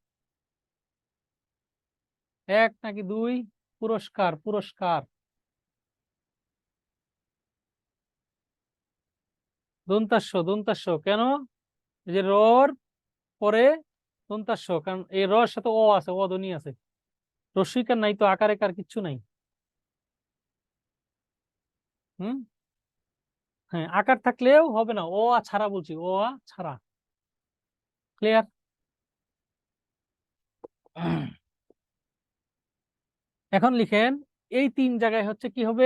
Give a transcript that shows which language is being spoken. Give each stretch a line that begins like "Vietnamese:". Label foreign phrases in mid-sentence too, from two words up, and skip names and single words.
Bangla: এক নাকি দুই? পুরস্কার, পুরস্কার। দন্তাস্য, দন্তাস্য কেন? এই যে রর পরে দন্তাস্য, কারণ এই রর সাথে অ আছে, অ ধ্বনি আছে। রস্বইকার নাই তো, আকার একার কিচ্ছু নাই। হুম। হ্যাঁ, আকার থাকলেও হবে না, অ আ ছাড়া বলছি, অ আ ছাড়া। ক্লিয়ার? এখন লিখেন, এই তিন জায়গায় হচ্ছে কি হবে?